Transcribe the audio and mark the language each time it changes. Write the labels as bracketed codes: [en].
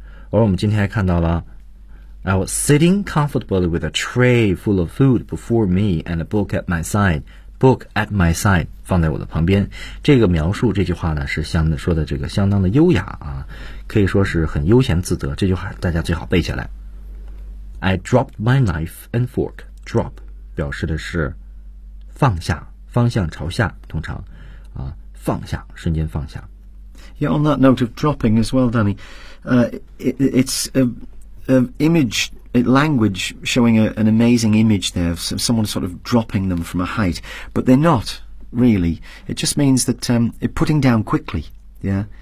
[zh] 而我们今天还看到了 [en] I was sitting comfortably with a tray full of food before me and a book at my side. Book at my side， [zh] 放在我的旁边。这个描述这句话呢，是相说的这个相当的优雅啊，可以说是很悠闲自得。这句话大家最好背下来。 [en] I dropped my knife and fork. [zh] Drop 表示的是放下，方向朝下，通常啊，放下，瞬间放下。 [en] Yeah, on that note of dropping as well, Danny, it's an image, language showing an amazing image there of someone sort of dropping them from a height, but they're not really. It just means that putting down quickly, yeah,